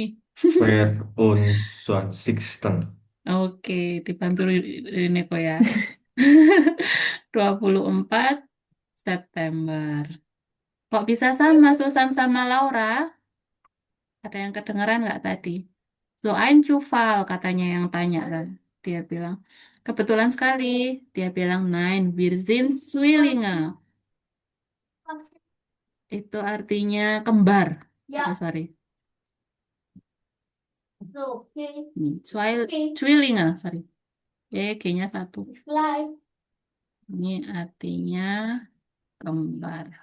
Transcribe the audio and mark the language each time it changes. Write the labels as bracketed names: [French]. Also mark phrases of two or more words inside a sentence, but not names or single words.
[Indonesian] Per 21. Oke, dibantu Ineko ya. 24 September. Kok bisa sama Susan sama Laura? Ada yang kedengeran nggak tadi? [German] So ein Zufall [Indonesian] katanya yang tanya kan. Dia bilang, kebetulan sekali. Dia bilang, [German] nein, wir sind Zwillinge. [Indonesian] Itu artinya kembar. Sorry. Zwillinge, sorry. G-nya 1. Ini artinya kembar.